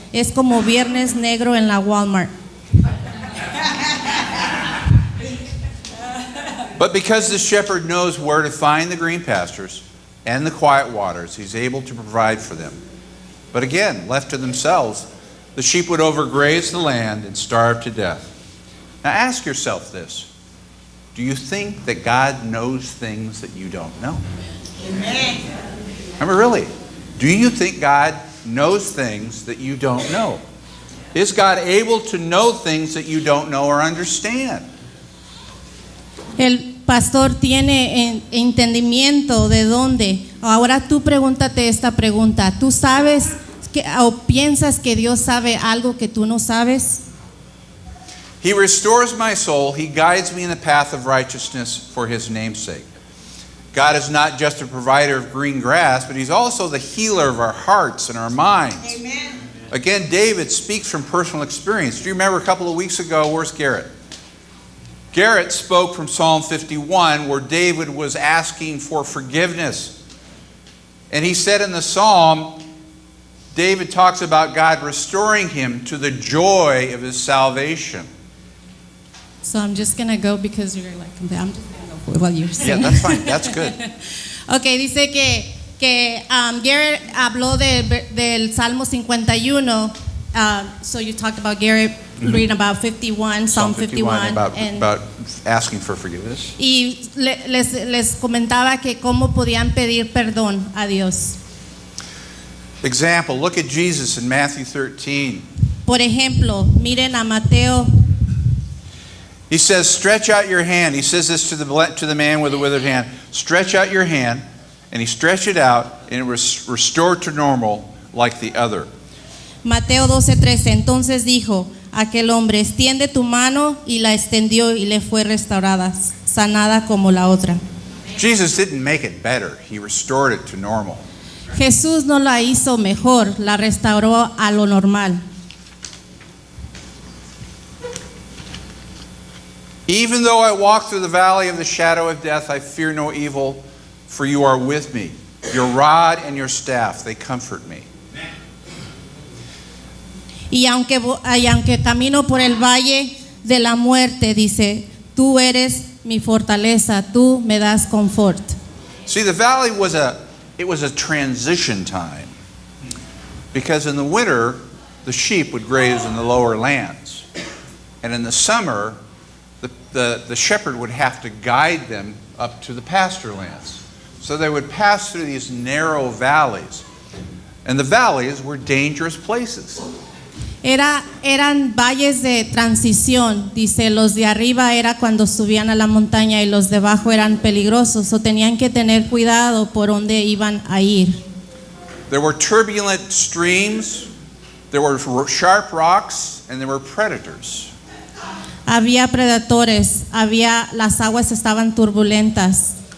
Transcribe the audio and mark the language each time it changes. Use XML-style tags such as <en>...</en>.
<es>Es como Viernes Negro en la Walmart.</es> <en>But because the shepherd knows where to find the green pastures and the quiet waters, he's able to provide for them. But again, left to themselves, the sheep would overgraze the land and starve to death. Now ask yourself this. Do you think that God knows things that you don't know? Amen. I mean, really, do you think God knows things that you don't know? Is God able to know things that you don't know or understand?</en> <es>El pastor tiene entendimiento de dónde. Ahora tú pregúntate esta pregunta. ¿Tú sabes o piensas que Dios sabe algo que tú no sabes?</es> <en>He restores my soul. He guides me in the path of righteousness for his name's sake. God is not just a provider of green grass, but he's also the healer of our hearts and our minds. Amen. Again, David speaks from personal experience. Do you remember a couple of weeks ago, where's Garrett? Garrett spoke from Psalm 51 where David was asking for forgiveness. And he said in the psalm, David talks about God restoring him to the joy of his salvation. So I'm just going to go because you're like, I'm just going to go for what you're saying. Yeah, that's fine. That's good.</en> <es>Okay, dice que Garrett habló del Salmo 51.</es> <en>So you talked about Garrett reading about 51, Psalm 51. About asking for forgiveness.</en> <es>Y les comentaba que cómo podían pedir perdón a Dios.</es> <en>Example, look at Jesus in Matthew 13.</en> <es>Por ejemplo, miren a Mateo.</es> <en>He says, stretch out your hand. He says this to the man with the withered hand. Stretch out your hand. And he stretched it out, and it was restored to normal like the other.</en> <es>Mateo 12:13. Entonces dijo aquel hombre: extiende tu mano, y la extendió y le fue restaurada, sanada como la otra.</es> <en>Jesus didn't make it better. He restored it to normal.</en> <es>Jesús no la hizo mejor, la restauró a lo normal.</es> <en>Even though I walk through the valley of the shadow of death, I fear no evil, for you are with me. Your rod and your staff, they comfort me.</en> <es>Y aunque camino por el valle de la muerte, dice, tú eres mi fortaleza, tú me das confort.</es> <en>See, the valley was a transition time, because in the winter the sheep would graze in the lower lands, and in the summer the shepherd would have to guide them up to the pasture lands. So they would pass through these narrow valleys, and the valleys were dangerous places.</en> <es>Eran valles de transición, dice, los de arriba era cuando subían a la montaña y los de abajo eran peligrosos, o tenían que tener cuidado por donde iban a ir.</es> <en>There were turbulent streams, there were sharp rocks, and there were predators.</en> <es>Había predadores, las aguas estaban turbulentas.</es>